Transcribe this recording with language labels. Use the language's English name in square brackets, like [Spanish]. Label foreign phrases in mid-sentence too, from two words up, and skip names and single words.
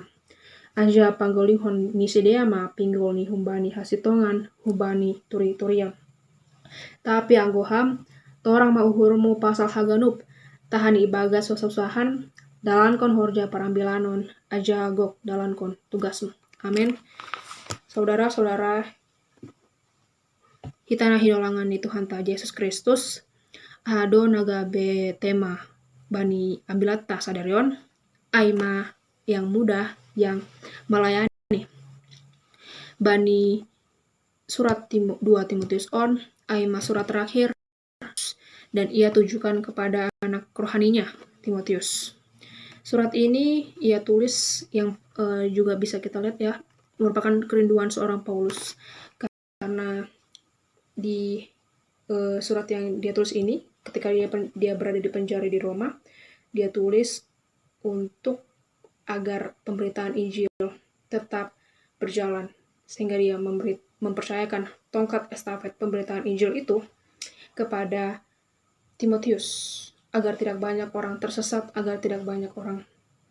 [Batak Simalungun] Anja panggolihon ni sidea ma pinggol ni humbani hasitongan hubani turi-turian. Tapi anggoham, torang ma uhurmu pasal haganup, tahan ibagas susah-susahan, dalan kon horja parambilanon, aja gok dalan kon tugasmu. [Indonesian] Amin. Saudara-saudara, [Batak Simalungun] hitana hidolangan ni Tuhan ta Yesus Kristus, ado nagabe tema bani ambilata sadarion, aima [Indonesian] yang mudah yang melayani. [Batak Simalungun] Bani surat 2 Timotius on, aima [Indonesian] surat terakhir, dan ia tujukan kepada anak rohaninya, Timotius. Surat ini ia tulis yang juga bisa kita lihat ya, merupakan kerinduan seorang Paulus. Karena di surat yang dia tulis ini, ketika dia berada di penjara di Roma, dia tulis untuk agar pemberitaan Injil tetap berjalan, sehingga dia mempercayakan tongkat estafet pemberitaan Injil itu kepada Timotius, agar tidak banyak orang tersesat, agar tidak banyak orang